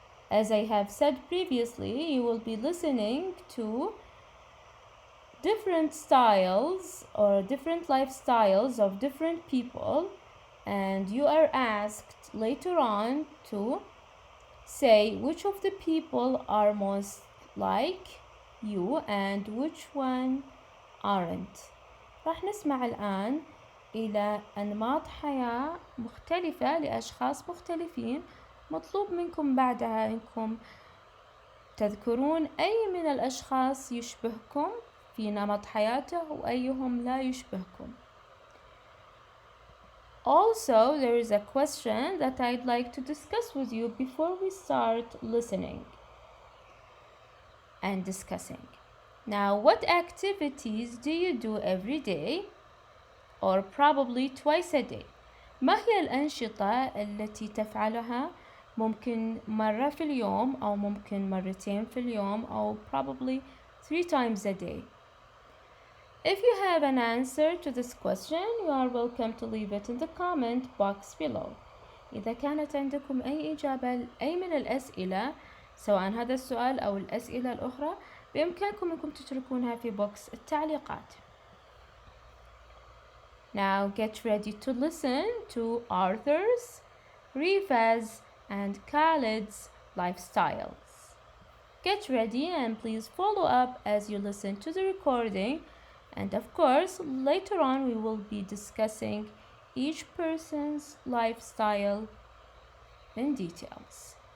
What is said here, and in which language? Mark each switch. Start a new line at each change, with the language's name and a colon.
English: As I have said previously, you will be listening to different styles or different lifestyles of different people, and you are asked later on to say which of the people are most like you and which one aren't.
Arabic: راح نسمع الآن إلى أنماط حياة مختلفة لأشخاص مختلفين. مطلوب منكم بعدها أنكم تذكرون أي من الأشخاص يشبهكم في نمط حياته وأيهم لا يشبهكم.
English: Also, there is a question that I'd like to discuss with you before we start listening and discussing. Now, what activities do you do every day or probably twice a day?
Arabic: ما هي الأنشطة التي تفعلها ممكن مرة في اليوم أو ممكن مرتين في اليوم أو
English: probably 3 times a day? If you have an answer to this question, you are welcome to leave it in the comment box below.
Arabic: إذا كانت عندكم أي إجابة لأي من الأسئلة سواء هذا السؤال أو الأسئلة الأخرى بإمكانكم أنكم تتركونها في بوكس التعليقات.
English: Now get ready to listen to Arthur's, Rifa's, and Khalid's lifestyles. Get ready and please follow up as you listen to the recording. And of course, later on we will be discussing each person's lifestyle in details.